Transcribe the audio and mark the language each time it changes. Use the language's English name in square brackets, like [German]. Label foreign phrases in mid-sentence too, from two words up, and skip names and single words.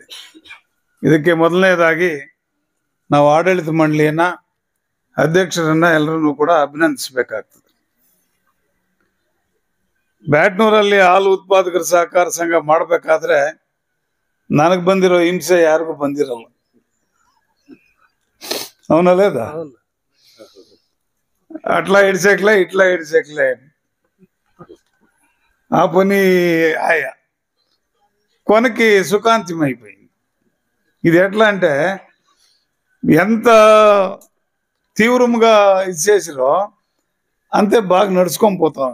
[Kannada] ಇದಕ್ಕೆ ಮೊದಲನೇದಾಗಿ ನಾವು ಆಡಳಿತ ಮಂಡಳಿಯನ್ನ, ಅಧ್ಯಕ್ಷರನ್ನ ಎಲ್ಲರನ್ನೂ ಕೂಡ ಅಭಿನಂದಿಸಬೇಕಾಗ್ತದೆ. ಬ್ಯಾಟ್ನೂರಲ್ಲಿ ಹಾಲು ಉತ್ಪಾದಕರ ಸಹಕಾರ ಸಂಘ ಮಾಡಬೇಕಾದ್ರೆ ನನಗೆ ಬಂದಿರೋ ಹಿಂಸೆ ಯಾರಿಗೂ ಬಂದಿರಲ್ಲ. [Telugu] అవునలేదా? అట్లా ఇడిసేకలే ఇట్లా ఇడిసేకలే ఆ పని ఆయా కొనకి సుఖాంతం అయిపోయింది. ఇది ఎట్లా అంటే ఎంత తీవ్రంగా ఇది చేసిరో అంతే బాగా నడుచుకొని పోతాం.